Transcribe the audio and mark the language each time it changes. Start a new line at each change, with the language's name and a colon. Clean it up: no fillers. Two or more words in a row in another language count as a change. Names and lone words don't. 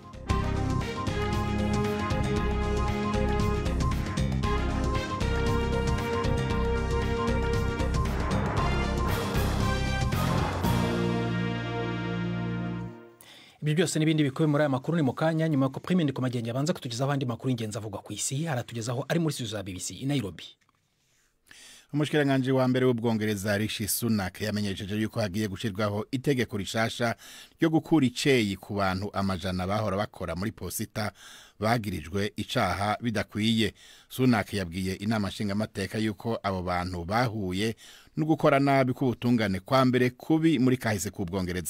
Rundi: Ibi byose n'ibindi bikubiye muri aya makuru ni mu kanya nyuma ko Prime ndi kumagenge abanza kutugezaho abandi makuru ingenzi avugwa ku isi. Aratugezaho ari muri studio za BBC i Nairobi. Umushikiranganje wa mbere w'Ubwongereza Rishi Sunak yamenyesheje yuko hagiye gushirwaho itegeko rishasha ryo gukura iceyi ku bantu amajana bahora bakora muri posita bagirijwe icaha bidakwiye. Sunak yabwiye inama nshinga mateka yuko abo bantu bahuye no gukora nabi kubutungane kwa mbere kubi muri kahise ku Bwongereza.